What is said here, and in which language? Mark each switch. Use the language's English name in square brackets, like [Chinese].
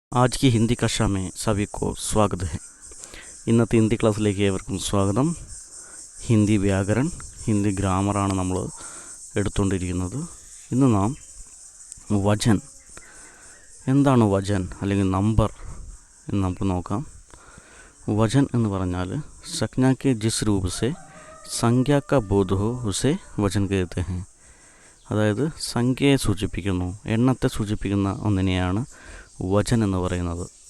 [Hindi] आज की हिंदी कक्षा में सभी को स्वागत है. [Malayalam] ഇന്നത്തെ ഹിന്ദി ക്ലാസ്സിലേക്ക് ഏവർക്കും സ്വാഗതം. ഹിന്ദി വ്യാകരൺ, ഹിന്ദി ഗ്രാമറാണ് നമ്മൾ എടുത്തുകൊണ്ടിരിക്കുന്നത്. ഇന്ന് നാം വചൻ, എന്താണ് വചൻ അല്ലെങ്കിൽ നമ്പർ എന്ന് നമുക്ക് നോക്കാം. വചൻ എന്ന് പറഞ്ഞാൽ സംജ്ഞ [Hindi] के जिस रूप से संज्ञा का बोध हो उसे वचन कहते हैं. [Malayalam] അതായത് സംഖ്യയെ സൂചിപ്പിക്കുന്നു, എണ്ണത്തെ സൂചിപ്പിക്കുന്ന ഒന്നിനെയാണ് വചൻ എന്ന് പറയുന്നത്.